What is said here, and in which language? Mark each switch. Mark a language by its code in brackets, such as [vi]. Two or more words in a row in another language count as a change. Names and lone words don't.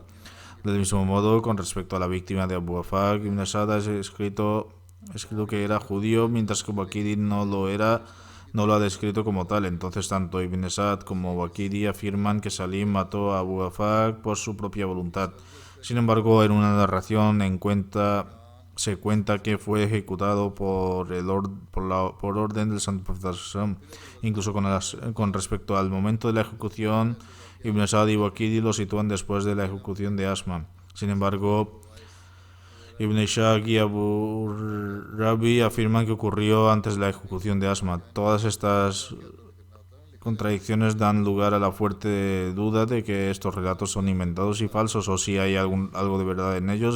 [es] Del mismo modo, con respecto a la víctima de Abu Afaq, Ibn Sa'd ha escrito que era judío, mientras que Baqidi no lo ha descrito como tal. Entonces, tanto Ibn Sa'd como Baqidi afirman que Salim mató a Abu Afaq por su propia voluntad. Sin embargo, en una narración se cuenta que fue ejecutado por orden del santo profeta [ar] صلى الله عليه وسلم. [es] Incluso con respecto al momento de la ejecución, Ibn Sa'd y Baqidi lo sitúan después de la ejecución de Asma. Sin embargo, Ibn Ishaq y Abu Rabi afirman que ocurrió antes de la ejecución de Asma. Todas estas contradicciones dan lugar a la fuerte duda de que estos relatos son inventados y falsos, o si hay algo de verdad en ellos.